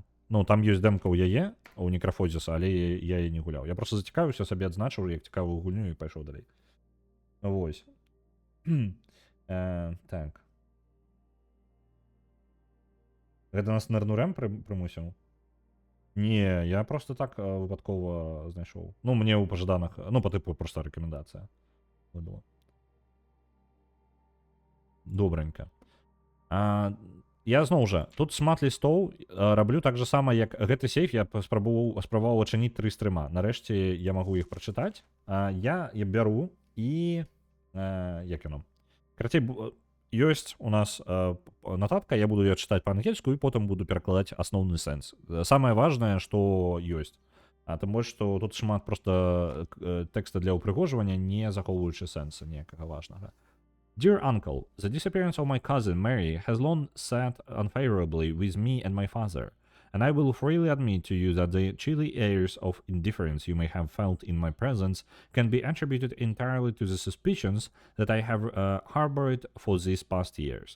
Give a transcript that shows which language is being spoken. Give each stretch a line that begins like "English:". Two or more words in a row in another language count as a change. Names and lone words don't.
Belarusian: Ну, там ёсць дэмка ў яе, у некрафозіса, але я яе не гуляў. Я просто зацікавіўся, сабе адзначыў, як цікавую гульню, і пайшоў далей. Вось. Так. Гэта нас Нернурэм прымусіў?
Ukrainian: Ні, я просто так випадково знайшов. Ну, мені у пожаданих, ну, по типу, просто рекомендація. Видала. Добренько.
Belarusian: Я зноў жа тут шмат лістоў раблю так же сама як гэты сейф я спрабаваў ачыніць 3 стрыма нарэшце я магу іх прачытаць я бяру і як яно карацей ёсць у нас нататка я буду я чытаць па-ангельску і потым буду перакладаць асноўны сэнс самае важнае што ёсць тым больш што тут шмат просто тэкста для ўпрыгожвання не захоўваючы сэнса ніякага важнага.
English: Dear uncle, the disappearance of my cousin Mary has long sat unfavorably with me and my father, and I will freely admit to you that the chilly airs of indifference you may have felt in my presence can be attributed entirely to the suspicions that I have harbored for these past years.